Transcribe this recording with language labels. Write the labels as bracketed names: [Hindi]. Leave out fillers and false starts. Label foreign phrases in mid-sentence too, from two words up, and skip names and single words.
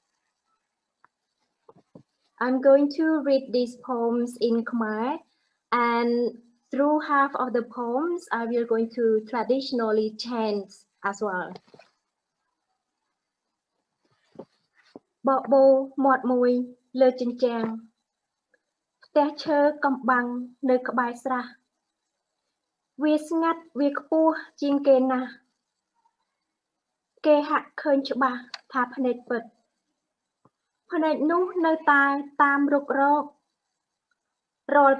[English] I'm going to read these poems in Khmer, and through half of the poems, I will going to traditionally chant as well. [Khmer] Bobo Muat Moi Le Ching Chang ផ្ទះឈើកំបាំងនៅក្បែរស្រះវាស្ងាត់វាខ្ពស់ជាងគេណាស់គេហាក់ឃើញច្បាស់ថាភ្នែកពិតភ្នែកនោះនៅតែតាមរុករករាល់